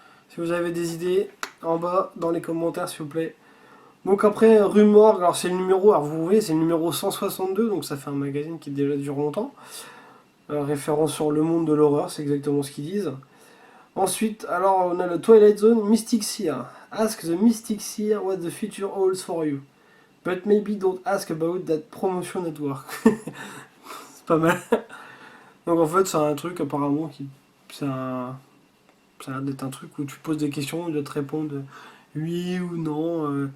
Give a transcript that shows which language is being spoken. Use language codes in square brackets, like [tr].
[fr] Si vous avez des idées, en bas, dans les commentaires, s'il vous plaît. Donc après, Rue Morgue, alors c'est le numéro, alors vous voyez, c'est le numéro 162, donc ça fait un magazine qui déjà dure longtemps. Référence sur le monde de l'horreur, c'est exactement ce qu'ils disent. Ensuite, alors on a le Twilight Zone, Mystic Seer. [en] Ask the Mystic Seer what the future holds for you. But maybe don't ask about that promotion network. [fr] C'est pas mal. Donc en fait, c'est un truc apparemment qui. Ça a l'air d'être un truc où tu poses des questions, il doit te répondre oui ou non.